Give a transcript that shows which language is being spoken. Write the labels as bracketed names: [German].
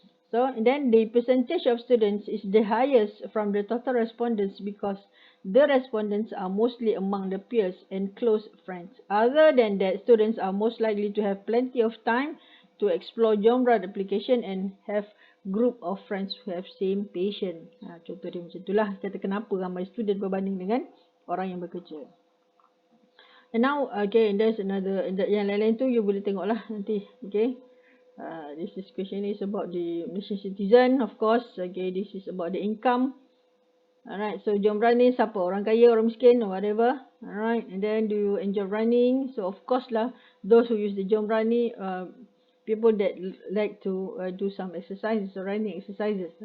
[English] So then the percentage of students is the highest from the total respondents, because the respondents are mostly among the peers and close friends. Other than that, students are most likely to have plenty of time to explore Jom Run application and have group of friends who have same passion. [Malay] Contoh dia macam itulah, kata kenapa ramai student berbanding dengan orang yang bekerja. [English] And now, okay, there's another, [Malay] yang lain-lain tu you boleh tengok lah nanti. [English] Okay, this question is about the Malaysian citizen, of course. Okay, this is about the income. Alright, so Jom Run [Malay] ni siapa? Orang kaya, orang miskin, [English] or whatever. Alright, and then do you enjoy running? So of course lah, those who use the Jom Run ni, people that like to do some exercises, or running exercises.